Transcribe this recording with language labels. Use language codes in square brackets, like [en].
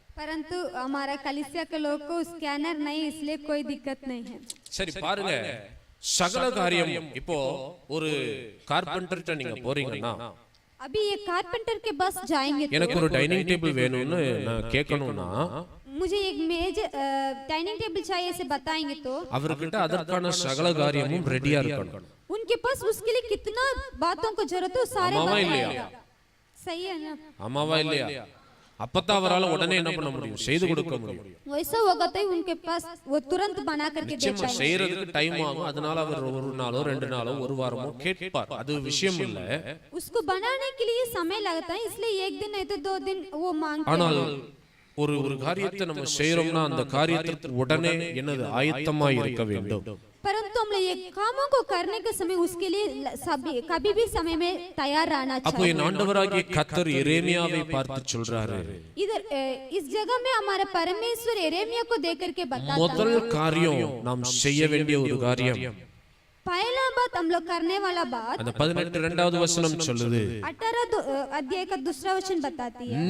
[hi] परंतु हमारा कलीसिया के लोग को स्कैनर नहीं इसलिए कोई दिक्कत नहीं है। [ta] சரி பாருங்க சகல காரியம் இப்போ ஒரு கார்பெண்டர்ட்ட நீங்க போறீங்கன்னா [hi] अभी ये कारपेंटर के पास जाएंगे [ta] எனக்கு ஒரு டைனிங் டேபிள் வேணும்னு நான் கேட்கணும்னா [hi] मुझे एक मेज डाइनिंग टेबल चाहिए ऐसे बताएंगे तो [ta] அவர்கிட்ட அதற்கான சகல காரியமும் ரெடியா இருக்கணும்। [hi] उनके पास उसके लिए कितना बातों को जरूरत है सारे [ta] இல்லையா [hi] सही है ना? [ta] ஆமாவா இல்லையா அப்பதான் அவரால உடனே என்ன பண்ண முடியும் செய்து கொடுக்க முடியும்। [hi] वैसा होगा तो उनके पास वो तुरंत बना करके दे [ta] நிச்சயமா செய்யறதுக்கு டைம் ஆகும் அதனால அவர் ஒரு நாளோ ரெண்டு நாளோ ஒரு வாரமோ கேட்பார் அது விஷயம் இல்ல [hi] उसको बनाने के लिए समय लगता है इसलिए एक दिन नहीं तो 2 दिन वो मांगते [ta] ஆனால் ஒரு காரியத்தை நம்ம செய்யறோம்னா அந்த காரியத்திற்கு உடனே என்னது ஆயத்தமாய் இருக்க வேண்டும்। [hi] परंतु हम लोग ये कामों को करने के समय उसके लिए कभी भी समय में तैयार रहना [ta] அப்போ [hi] चाहिए। [ta] என் ஆண்டவராகிய கர்த்தர் எரேமியாவை பார்த்து சொல்றாரு [hi] इधर इस जगह में हमारे परमेश्वर एरेमिया को देख करके बताता [ta] முதல் காரியம் நாம் செய்ய வேண்டிய ஒரு காரியம் [hi] पहला बात हम लोग करने वाला बात [ta] அந்த 18 வசனம் சொல்லுது [hi] 18 अध्याय का दूसरा वचन बताती है